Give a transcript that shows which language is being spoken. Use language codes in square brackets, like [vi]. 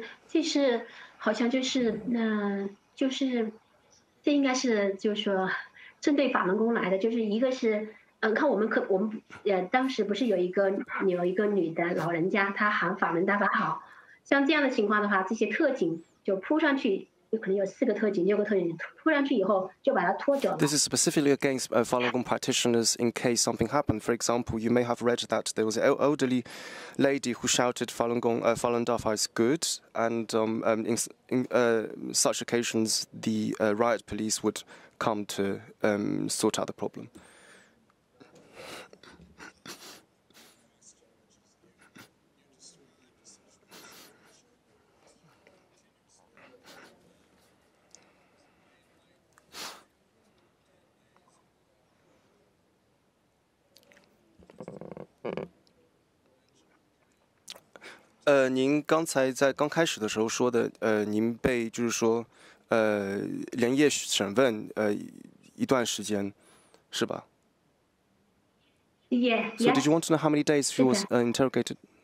[zh] 这是好像就是就是这应该是就是说针对法轮功来的，就是一个是看我们当时不是有一个女的老人家，她喊法轮大法好，像这样的情况的话，这些特警就扑上去。有可能有4个特警、6个特警扑上去以后，就把他拖走了。 [en] This is specifically against Falun Gong practitioners in case something happened. For example, you may have read that there was an elderly lady who shouted Falun Gong, Falun Dafa is good, and in such occasions, the riot police would come to sort out the problem. . [zh] 您刚才在刚开始的时候说的，您被就是说，连夜审问，一段时间，是吧 [en] ？Yeah. So did you want to know how many days she was interrogated?